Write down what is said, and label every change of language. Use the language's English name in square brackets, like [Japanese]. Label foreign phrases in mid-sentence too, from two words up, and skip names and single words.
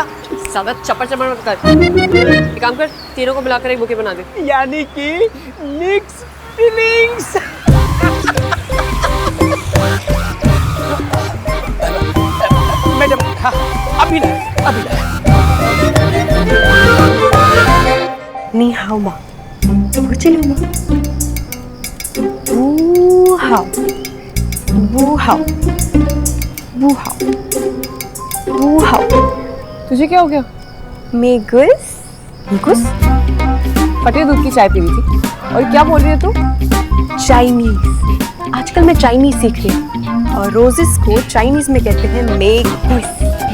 [Hindi] ज्यादा चपर चपर मत कर। एक काम कर, तीनों को मिलाकर एक बुके बना दे। यानी कि [English] mix feelings. [Hindi] मैडम हाँ, अभी लाए, अभी लाए। [Chinese] 你好吗？我这里吗？不好。不好 不好 不好. [Hindi] तुझे क्या हो गया? मेगुस गुस? फटे दूध की चाय पी रही थी और क्या बोल रही है तू? चाइनीज। आजकल मैं चाइनीज सीख रही हूँ और रोजेस को चाइनीज में कहते हैं मेगुस।